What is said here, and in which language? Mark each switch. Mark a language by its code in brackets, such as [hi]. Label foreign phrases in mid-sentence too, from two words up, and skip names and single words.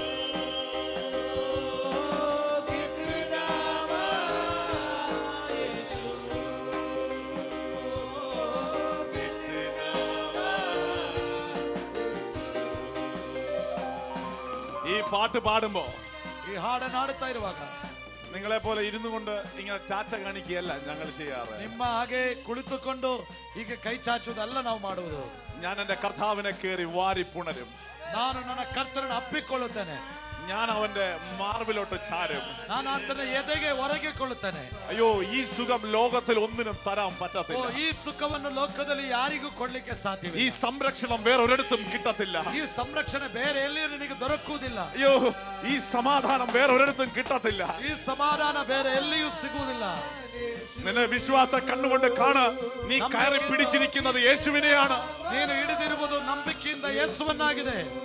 [hi] कितना महान येशु कितना [ml] ഈ പാട്ട് പാടുമ്പോ [kn] ಈ ಹಾಡನ್ನು ಹಾಡುತ್ತಾ ಇರುವಾಗ [ml] നിങ്ങളെ പോലെ ഇരുന്നു കൊണ്ട് ഇങ്ങനെ ചാറ്റ കാണിക്കുകയല്ല ഞങ്ങൾ ചെയ്യാറ്. [kn] ನಿಮ್ಮ ಹಾಗೆ ಕುಳಿತುಕೊಂಡು ಹೀಗೆ ಕೈ ಚಾಚುವುದಲ್ಲ ನಾವು ಮಾಡುವುದು. [ml] ഞാൻ എന്റെ കർത്താവിനെ കേറി വാരി പുണരും. [kn] ನಾನು ನನ್ನ ಕರ್ತನನ್ನು ಅಪ್ಪಿಕೊಳ್ಳುತ್ತೇನೆ. [ml] ഞാൻ അവന്റെ മാർവിലോട്ട് ചാരും. [kn] ನಾನು ಆತನ ಎದೆಗೆ ಒರಗಿಕೊಳ್ಳುತ್ತೇನೆ. [ml] അയ്യോ, ഈ സുഖം ലോകത്തിൽ ഒന്നിനും തരാൻ [kn] ಓ, [ml] പറ്റത്തില്ല. [kn] ಈ ಸುಖವನ್ನು ಲೋಕದಲ್ಲಿ ಯಾರಿಗೂ ಕೊಡ್ಲಿಕ್ಕೆ ಸಾಧ್ಯವಿಲ್ಲ. [ml] ഈ സംരക്ഷണം വേറൊരിടത്തും കിട്ടത്തില്ല. [kn] ಈ ಸಂರಕ್ಷಣೆ ಬೇರೆ ಎಲ್ಲಿಯೂ ನಿನಗೆ ದೊರಕುವುದಿಲ್ಲ. [ml] അയ്യോ, ഈ സമാധാനം വേറൊരിടത്തും കിട്ടത്തില്ല. [kn] ಈ ಸಮಾಧಾನ ಬೇರೆ ಎಲ್ಲಿಯೂ ಸಿಗುವುದಿಲ್ಲ. [ml] നിന്നെ വിശ്വാസ കണ്ണുകൊണ്ട് കാണ്. നീ കയറി പിടിച്ചിരിക്കുന്നത് യേശുവിനെയാണ്. [kn] ನೀನು ಹಿಡಿದಿರುವುದು ನಂಬಿಕೆಯಿಂದ ಯೇಸುವನ್ನಾಗಿದೆ.